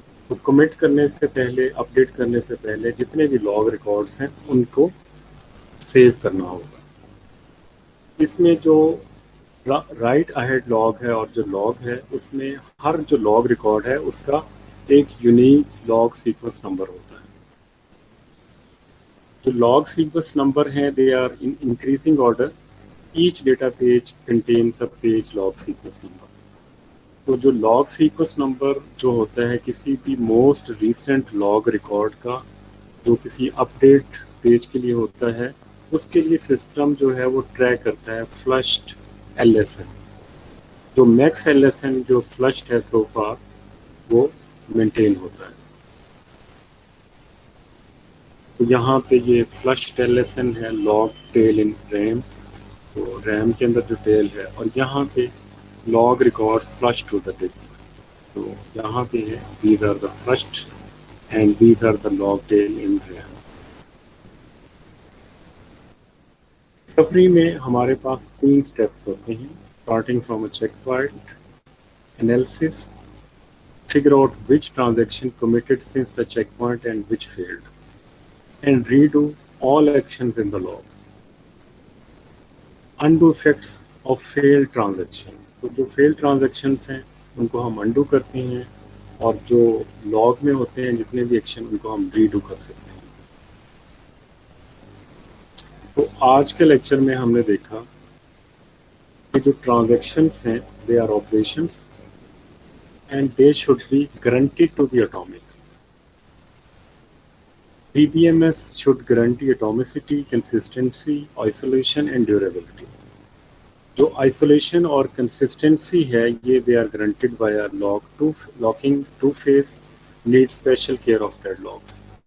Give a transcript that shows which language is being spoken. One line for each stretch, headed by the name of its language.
Urdu: تو کمٹ کرنے سے پہلے، اپڈیٹ کرنے سے پہلے جتنے بھی لاگ ریکارڈس ہیں ان کو سیو کرنا ہوگا. اس میں جو رائٹ اہیڈ لاگ ہے اور جو لاگ ہے اس میں ہر جو لاگ ریکارڈ ہے اس کا ایک یونیک لاگ سیکوینس نمبر ہوتا ہے.
English: جو log sequence number ہیں they are in increasing order. Each data page contains a page log sequence number.
Urdu: تو جو لاگ سیکوینس نمبر جو ہوتا ہے کسی بھی موسٹ ریسنٹ لاگ ریکارڈ کا جو کسی اپڈیٹ پیج کے لیے ہوتا ہے، اس کے لیے سسٹم جو ہے وہ ٹریک کرتا ہے فلشڈ ایل ایس این. جو میکس ایل ایس این جو فلشڈ ہے سو فار وہ مینٹین ہوتا ہے. تو یہاں پہ یہ فلش ٹیلسن ہے
English: Log tail in RAM.
Urdu: تو ریم کے اندر جو ٹیل ہے اور یہاں پہ log records
English: Flush to the disk.
Urdu: تو یہاں پہ ہے
English: These are the flushed and these are the log tail in RAM.
Urdu: Recovery میں ہمارے پاس 3 اسٹیپس ہوتے ہیں
English: Starting from a checkpoint analysis, figure out which transaction committed since the checkpoint and which failed, and redo all actions in the log. Undo effects of failed transaction.
Urdu: تو جو failed transactions ہیں ان کو ہم undo کرتے ہیں اور جو log میں ہوتے ہیں جتنے بھی ایکشن ان کو ہم redo کر سکتے ہیں. تو آج کے لیکچر میں ہم نے دیکھا کہ جو ٹرانزیکشنس ہیں
English: they are operations and they should be guaranteed to be atomic. DBMS should guarantee atomicity, consistency, isolation and durability.
Urdu: جو isolation اور consistency ہے یہ
English: they are guaranteed by a locking two-phase need special care of deadlocks.